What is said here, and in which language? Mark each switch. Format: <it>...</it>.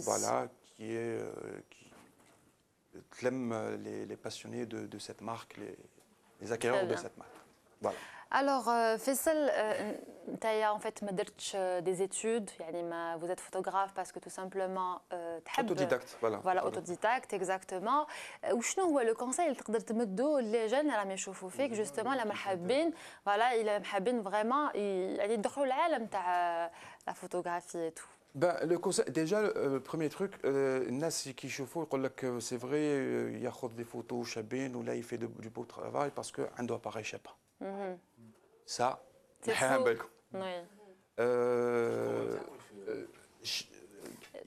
<fr>Voilà, qui aime les passionnés de cette marque, les acquéreurs de cette marque. Voilà. Alors, Faisal, tu as en fait des études, vous êtes photographe parce que tout simplement Autodidacte, voilà. Voilà, autodidacte, exactement.</fr> <ar>وشنو هو</ar> <fr>le conseil</fr> <ar>اللي تقدر تمدو</ar> <fr>les jeunes</fr> <ar>راهم يشوفوا فيك</ar> <fr>justement</fr> <ar>اللي حابين</ar> <fr>voilà ils</fr> <ar>حابين</ar> <fr>vraiment</fr> <ar>يعني يدخلوا العالم تاع</ar> <fr>la photographie et tout. Ben, le conseil, déjà, le premier truc,</fr> <ar>الناس</ar> <fr>qui</fr> <ar>يشوفوا يقول لك</ar> <fr>c'est vrai</fr> <ar>ياخذ</ar> <fr>des photos</fr> <ar>شابين ولا</ar> <fr>il fait du beau travail parce que</fr> <ar>عنده</ar> <fr>appareil</fr> <ar>شابه.</ar> <fr>Ça, c'est faux. Oui.</fr>